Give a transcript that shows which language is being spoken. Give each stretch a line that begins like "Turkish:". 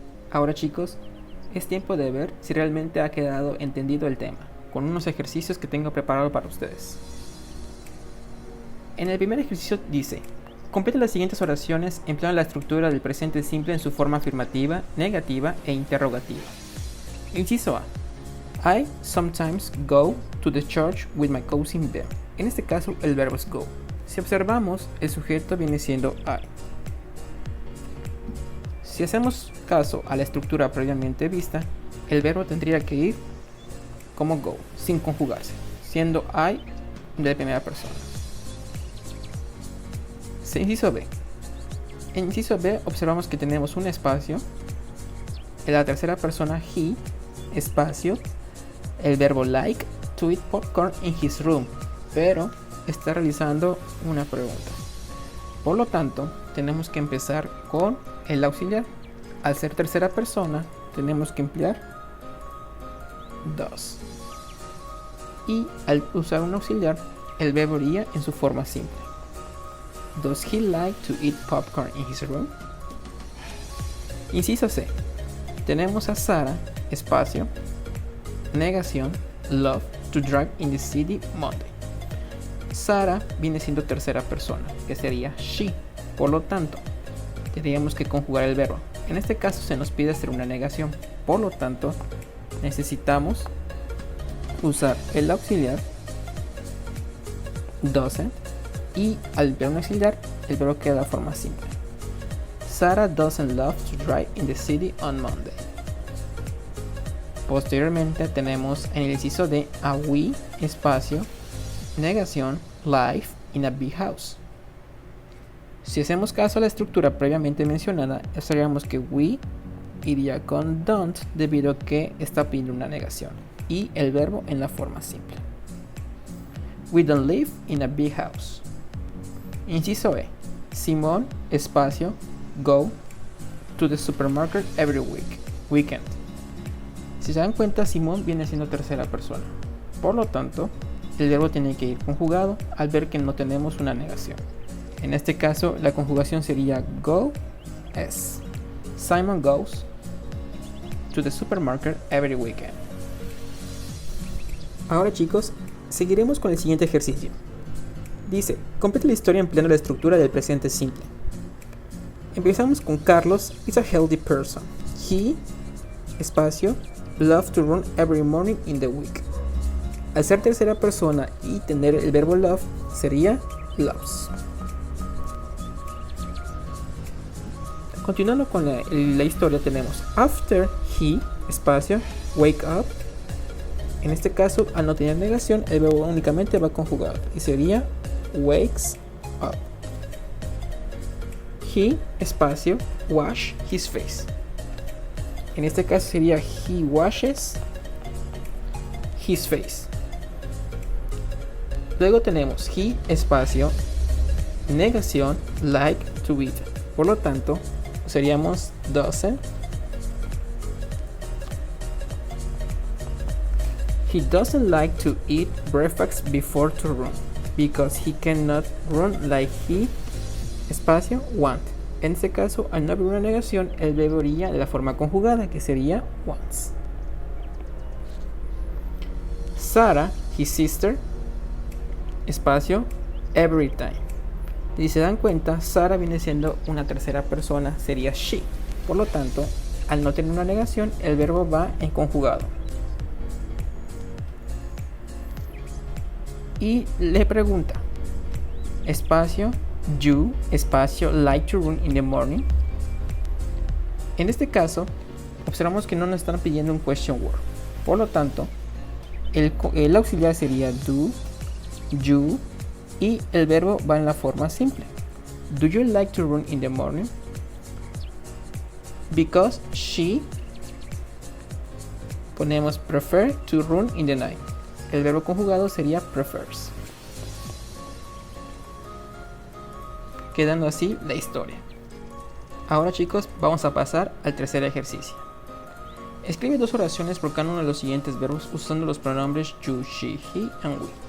Spanish: Ahora, chicos, es tiempo de ver si realmente ha quedado entendido el tema, con unos ejercicios que tengo preparado para ustedes. En el primer ejercicio dice, completa las siguientes oraciones empleando la estructura del presente simple en su forma afirmativa, negativa e interrogativa. Inciso A.
English: I sometimes go to the church with my cousin Ben.
Spanish: En este caso el verbo es go. Si observamos, el sujeto viene siendo I. Si hacemos caso a la estructura previamente vista, el verbo tendría que ir como go, sin conjugarse, siendo I de primera persona. Inciso B. En inciso B observamos que tenemos un espacio, en la tercera persona he, espacio, el verbo
English: like to eat popcorn in his room,
Spanish: pero está realizando una pregunta. Por lo tanto, tenemos que empezar con el auxiliar. Al ser tercera persona, tenemos que emplear does. Y al usar un auxiliar, el verbo iría en su forma simple.
English: Does he like to eat popcorn in his room?
Spanish: Inciso C. Tenemos a Sara, espacio, negación,
English: love to drive in the city Monday.
Spanish: Sara viene siendo tercera persona, que sería she. Por lo tanto, tendríamos que conjugar el verbo. En este caso se nos pide hacer una negación. Por lo tanto, necesitamos usar el auxiliar doesn't, y al verbo auxiliar el verbo queda de forma simple.
English: Sarah doesn't love to drive in the city on Monday.
Spanish: Posteriormente tenemos en el inciso de a we, espacio, negación,
English: live in a big house.
Spanish: Si hacemos caso a la estructura previamente mencionada, observamos que we iría con don't debido a que está pidiendo una negación y el verbo en la forma simple.
English: We don't live in a big house.
Spanish: Inciso E.
English: Simón, espacio, go to the supermarket every weekend.
Spanish: Si se dan cuenta, Simón viene siendo tercera persona. Por lo tanto, el verbo tiene que ir conjugado al ver que no tenemos una negación. En este caso, la conjugación sería go es.
English: Simon goes to the supermarket every weekend.
Spanish: Ahora, chicos, seguiremos con el siguiente ejercicio. Dice, completa la historia empleando la estructura del presente simple. Empezamos con
English: Carlos is a healthy person. He, espacio, loves to run every morning in the week.
Spanish: Al ser tercera persona y tener el verbo love, sería loves. Continuando con la historia, tenemos
English: after he,
Spanish: espacio,
English: wake up.
Spanish: En este caso, al no tener negación, el verbo únicamente va conjugado y sería wakes up.
English: He, espacio, wash his face.
Spanish: En este caso sería
English: he washes his face.
Spanish: Luego tenemos he, espacio, negación,
English: like to eat.
Spanish: Por lo tanto, seríamos doesn't.
English: He doesn't like to eat breakfast before to run, because he cannot run like he, espacio, want.
Spanish: En este caso, al no haber una negación, el verbo iría de la forma conjugada, que sería wants.
English: Sarah, his sister, espacio, every time.
Spanish: Si se dan cuenta, Sarah viene siendo una tercera persona, sería she. Por lo tanto, al no tener una negación, el verbo va en conjugado. Y le pregunta,
English: espacio, you, espacio, like to run in the morning.
Spanish: En este caso, observamos que no nos están pidiendo un question word. Por lo tanto, el auxiliar sería do, you, y el verbo va en la forma simple.
English: Do you like to run in the morning? Because she,
Spanish: ponemos
English: prefer to run in the night.
Spanish: El verbo conjugado sería prefers. Quedando así la historia. Ahora, chicos, vamos a pasar al tercer ejercicio. Escribe dos oraciones por cada uno de los siguientes verbos usando los pronombres
English: you, she, he and we.